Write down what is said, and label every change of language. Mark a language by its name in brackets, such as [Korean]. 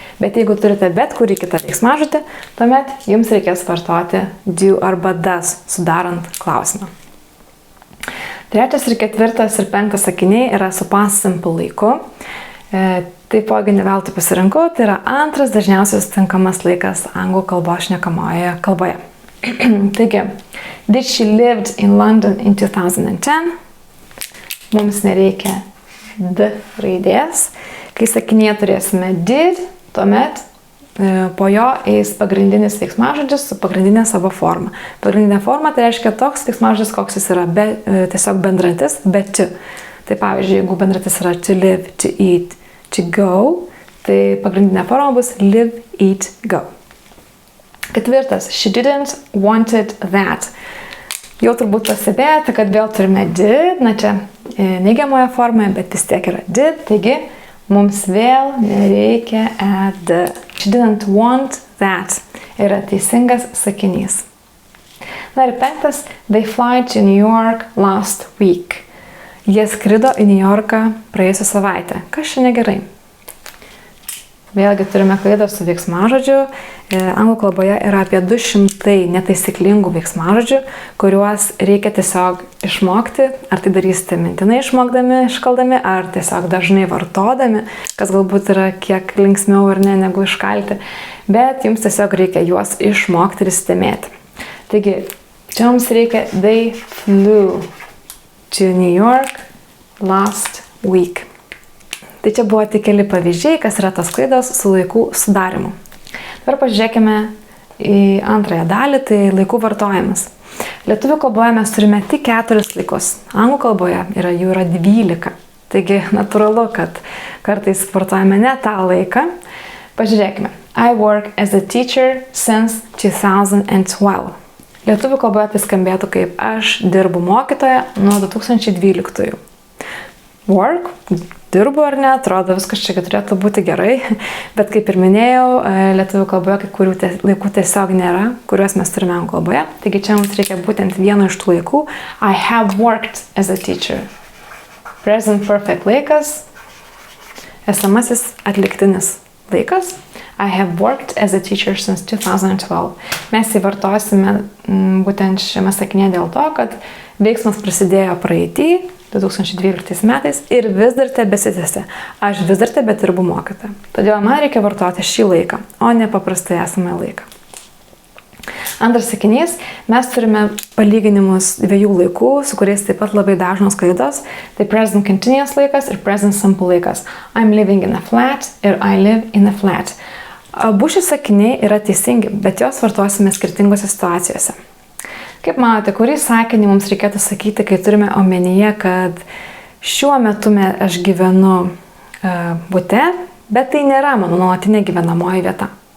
[Lithuanian] Bet jeigu turite bet kurį kitą veiksmažodį, tuomet jums reikės vartoti do arba does, sudarant klausimą. 3. ir 4. ir 5. sakiniai yra su past simple laiku. Taipogi ne veltui pasirinkau, tai yra antras dažniausiai sutinkamas laikas anglų kalbos šnekamojoje kalboje. [English] Taigi, did she lived in London in 2010? [Lithuanian] Mums nereikia d raidės. Kai sakinyje turėsime did, tuomet po jo eis pagrindinis veiksmažodis su pagrindinė savo forma. Pagrindinė forma tai reiškia toks veiksmažodis, koks jis yra tiesiog bendrantis, bet to. Tai pavyzdžiui, jeigu bendrantis yra to live, to eat, to go, tai pagrindinė forma bus live, eat, go. 4. [English] She didn't wanted that. [Lithuanian] Jau turbūt pastebėjote, kad vėl turime did, na čia neigiamoje formoje, bet vis tiek yra did, taigi mums vėl nereikia add. [English] She didn't want that. [Lithuanian] Yra teisingas sakinys. Na ir 5. [English] They fly to New York last week. [Lithuanian] Jie skrido į New Yorką praėjusią savaitę. Kas čia negerai? Vėlgi turime klaidą su veiksmažodžiu. Anglų kalboje yra apie 200 netaisyklingų veiksmažodžių, kuriuos reikia tiesiog išmokti. Ar tai darysite mintinai išmokdami, iškaldami, ar tiesiog dažnai vartodami, kas galbūt yra kiek linksmiau ar ne negu iškalti. Bet jums tiesiog reikia juos išmokti ir įsidėmėti. Taigi, čia mums reikia [English] they flew to New York last week. [Lithuanian] Tai čia buvo tik keli pavyzdžiai, kas yra tos klaidos su laikų sudarimu. Dabar pažiūrėkime į antrąją dalį, tai laikų vartojimas. Lietuvių kalboje mes turime tik 4 laikus, anglų kalboje jų yra 12. Taigi natūralu, kad kartais vartojame ne tą laiką. Pažiūrėkime. [English] I work as a teacher since 2012. [Lithuanian] Lietuvių kalboje tai skambėtų kaip aš dirbu mokytoja nuo 2012. Work, dirbu ar ne, atrodo viskas čia turėtų būti gerai, bet kaip ir minėjau, lietuvių kalboje kai kurių laikų tiesiog nėra, kuriuos mes turime anglų kalboje. Taigi čia mums reikia būtent vieno iš tų laikų. [English] I have worked as a teacher. [Lithuanian] Present perfect laikas, esamasis atliktinis laikas. [English] I have worked as a teacher since 2012. [Lithuanian] Mes įvartosime būtent šiame sakinėje dėl to, kad veiksmas prasidėjo praeitį, 2012 metais ir vis dar tebesitęsia. Aš vis dar tebedirbu mokytoja. Todėl man reikia vartoti šį laiką, o ne paprastai esamą laiką. Antras sakinys, mes turime palyginimus 2 laikų, su kuriais taip pat labai dažnos klaidos. Tai present continuous laikas ir present simple laikas. [English] I'm living in a flat ir I live in a flat. [Lithuanian] Abu šie sakiniai yra teisingi, bet juos vartosime skirtingose situacijose. Kaip manote, kurį sakinį mums reikėtų sakyti, kai turime omenyje, kad šiuo metu aš gyvenu bute, bet tai nėra mano nuolatinė gyvenamoji vieta?